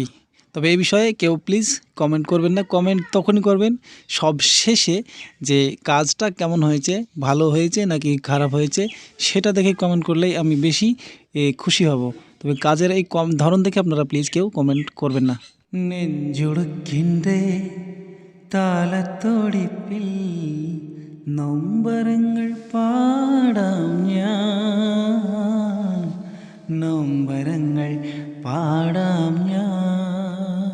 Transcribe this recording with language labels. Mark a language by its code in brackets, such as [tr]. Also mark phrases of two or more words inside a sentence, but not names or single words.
[bn] তবে এই বিষয়ে কেউ প্লিজ কমেন্ট করবেন না। কমেন্ট তখনই করবেন সব শেষে, যে কাজটা কেমন হয়েছে, ভালো হয়েছে নাকি খারাপ হয়েছে, সেটা দেখে কমেন্ট করলেই আমি বেশি খুশি হব। তবে কাজের এই ধরন দেখে আপনারা প্লিজ কেউ কমেন্ট করবেন না। [ml] നെഞ്ചുടുക്കിൻ്റെ താളത്തോടിപ്പിൽ നൊമ്പരങ്ങൾ പാടാം ഞാൻ, നൊമ്പരങ്ങൾ പാടാം ഞാൻ.